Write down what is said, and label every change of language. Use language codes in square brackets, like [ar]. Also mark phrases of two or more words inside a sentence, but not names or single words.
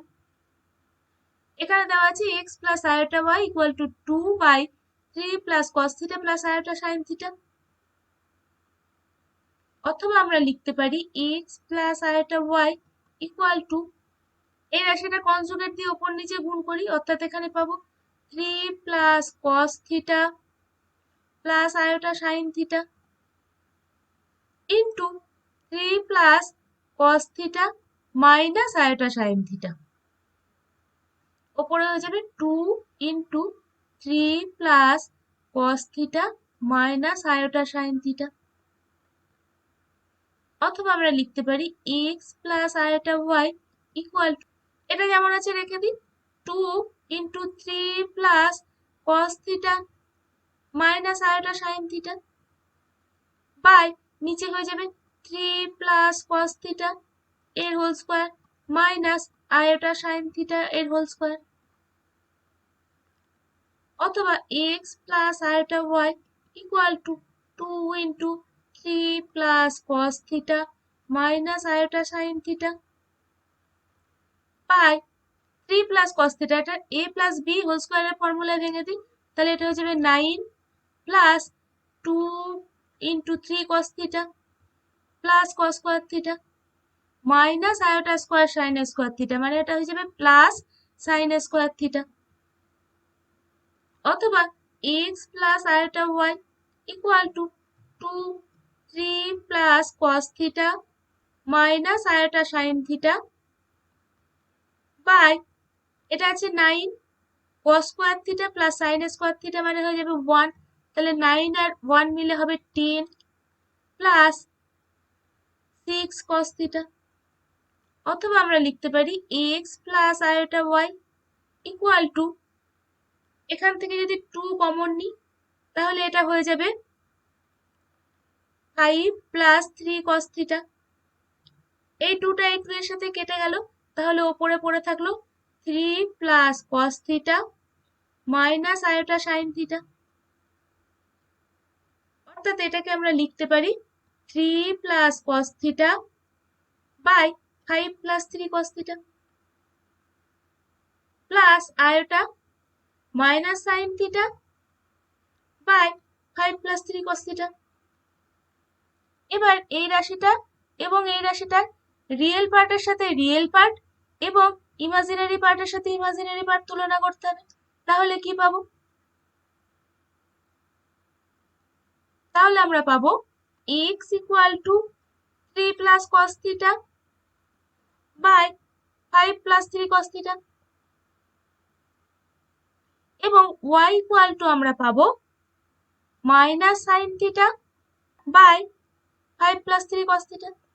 [bn] এখানে দেওয়া আছে [en] x plus iota y equal to 2 by 3 plus cos theta plus iota sin theta. [bn] অথবা আমরা লিখতে পারি [en] x plus iota y equal to [bn] এই রাশিটা কনজুগেট দিয়ে উপর নিচে গুণ করি, অর্থাৎ এখানে পাবো [en] 3 plus cos theta plus iota sin theta into 3 plus cos theta minus iota sin theta. [bn] ওপরে হয়ে যাবে [en] 2 into 3 plus cos theta minus iota sin theta. [bn] অথবা আমরা লিখতে পারি [en] x plus iota y equal to [bn] এটা যেমন আছে রেখে দিই [en] 2 into 3 plus cos theta minus iota sin theta বাই [bn] নিচে হয়ে যাবে [en] 3 plus cos theta এর whole square minus iota sin theta এর whole square. অথবা x plus iota y equal to 2 into 3 plus cos theta minus iota sin theta বাই 3 plus cos theta, এটা a plus b [bn] হোল স্কয়ারের ফর্মুলা ভেঙে দিই, তাহলে এটা হয়ে যাবে [en] 9 plus 2 into 3 cos theta plus cos square theta minus iota square sin square theta, [bn] মানে এটা হয়ে যাবে প্লাস [en] sin square theta। অথবা x plus iota y equal to 2 3 plus cos theta minus iota sin theta বাই [bn] এটা আছে [en] 9 cos square theta plus sin square theta, [bn] মানে হয়ে যাবে [en] 1, [bn] তাহলে 9 আর 1 মিলে হবে [en] 10 প্লাস 6 cos theta। [bn] অথবা আমরা লিখতে পারি [en] x plus iota y equal to [bn] এখান থেকে যদি 2 কমন নিই তাহলে এটা হয়ে যাবে [en] 5 plus 3 cos theta। [bn] এই 2টা এই 2 এর সাথে কেটে গেল, তাহলে উপরে পড়ে থাকলো [en] 3 plus cos theta minus iota sin theta। [bn] অর্থাৎ এটাকে আমরা লিখতে পারি [en] 3 plus cos theta by 5 plus 3 cos theta plus iota minus sin theta by 5 plus 3 cos theta। [bn] এবার এই রাশিটা এবং এই রাশিটার রিয়েল পার্টের সাথে [en] real part [bn] এবং ইমাজিনারি পার্টের সাথে [en] imaginary part [bn] তুলনা করতে হবে। তাহলে কি পাবো? তাহলে আমরা পাবো [en] x equal to 3 plus cos theta by 5 plus 3 cos theta এবং y equal to [bn] আমরা পাবো [en] minus sin theta by 5 plus 3 cos theta।